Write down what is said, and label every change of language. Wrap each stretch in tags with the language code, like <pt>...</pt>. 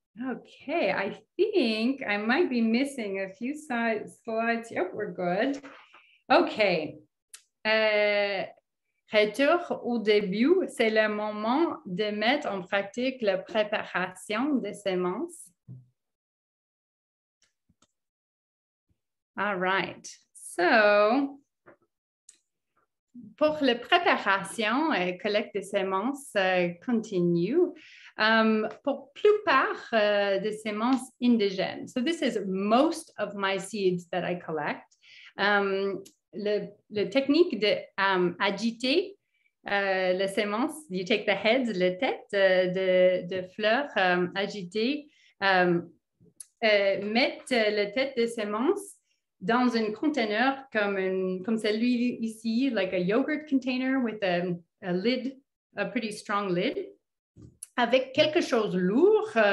<en>Okay, I think I might be missing a few slides. Yep, we're good. Okay.</en> <fr>Retour au début, c'est le moment de mettre en pratique la préparation des semences.</fr> <en>All right. So,</en> <fr>pour la préparation et collecte des semences continue, pour plupart des semences indigènes.</fr> <en>So this is most of my seeds that I collect.</en> <fr>Le technique de agiter les semences,</fr> <en>you take the heads,</en> <fr>les têtes de fleurs agitées, mettre la tête de semences dans un conteneur comme celui ici,</fr> <en>like a yogurt container with a lid, a pretty strong lid,</en> <fr>avec quelque chose lourd,</fr>